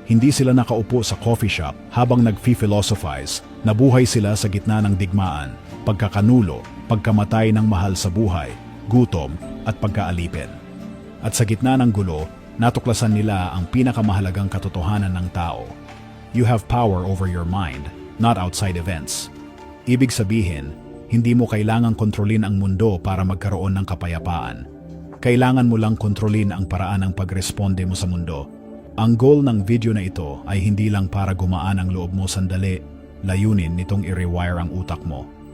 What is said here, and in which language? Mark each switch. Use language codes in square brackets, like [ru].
[tl] Hindi sila nakaupo sa coffee shop habang nag-philosophize. Nabuhay sila sa gitna ng digmaan, pagkakanulo, pagkamatay ng mahal sa buhay, gutom at pagkaalipin. At sa gitna ng gulo, natuklasan nila ang pinakamahalagang katotohanan ng tao. [en] You have power over your mind, not outside events. [tl] Ibig sabihin, hindi mo kailangang kontrolin ang mundo para magkaroon ng kapayapaan. Kailangan mo lang kontrolin ang paraan ng pagresponde mo sa mundo. Ang goal ng video na ito ay hindi lang para gumaan ang loob mo sandali, layunin nitong i-rewire ang utak mo.